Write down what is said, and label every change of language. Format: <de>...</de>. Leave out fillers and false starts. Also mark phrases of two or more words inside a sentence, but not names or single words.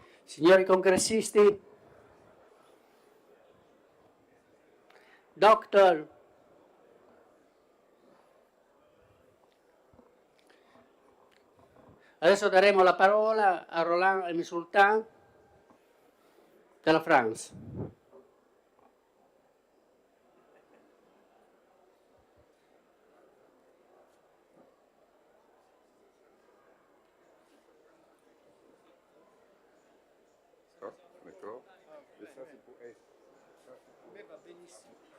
<it>Signori congressisti, doctor, adesso daremo la parola a Roland Emi Sultan della France.</it> <fr>D'accord. Et ça, c'est pour S. Mais</fr> <it>va benissimo.</it>